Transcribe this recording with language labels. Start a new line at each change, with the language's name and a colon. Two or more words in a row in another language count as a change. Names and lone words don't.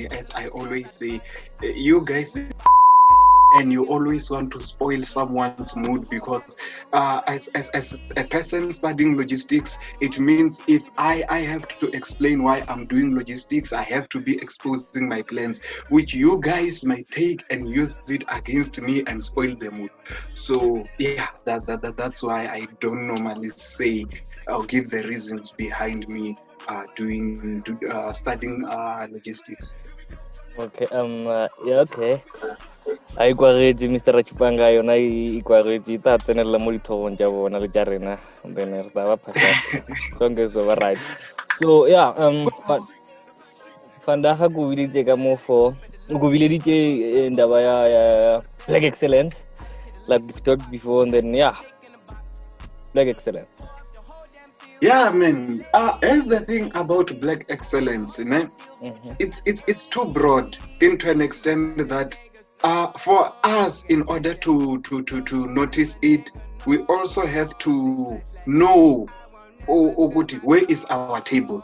English: As I always say, you guys, and you always want to spoil someone's mood because as a person studying logistics, it means if I have to explain why I'm doing logistics, I have to be exposing my plans, which you guys might take and use it against me and spoil the mood. So yeah, that's why I don't normally say or give the reasons behind me studying logistics. Okay, yeah, okay.
Northern Sotho: I kwagetsi
English: Mr.
Northern Sotho: Ratshipanga yona e kwagetsi e tla tsenela mo dithogong tja bona le tja rena, then re tla ba phasa sonke so ba right.
English: So yeah, but
Northern Sotho: fandaga go biletse ka mo
English: for
Northern Sotho: go bileditse ndaba ya
English: black excellence like we've talked before, and then yeah, black excellence. Yeah, man. Here's the thing about black excellence, it's too broad into an extent that for us, in order to notice it, we also have to know where is our table.